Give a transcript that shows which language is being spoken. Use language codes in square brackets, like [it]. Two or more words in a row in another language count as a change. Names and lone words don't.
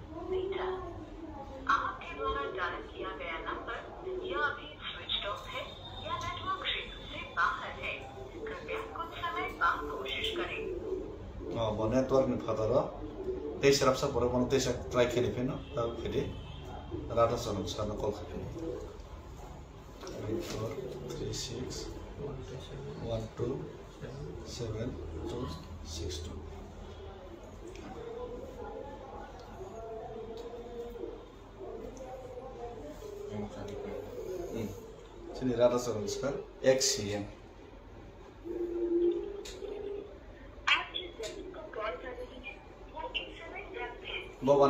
[hi] आपके द्वारा डायल किया गया नंबर या अभी स्विच ऑफ है या नेटवर्क क्षेत्र से बाहर है कृपया कुछ समय बाद कोशिश करें [trp] bo network ni phadara tei serap sa boro bono tei sa try kheni pheno ta phedi rata sonam sa na call khai 3436 127262 sini rata sonam sa XCM bawa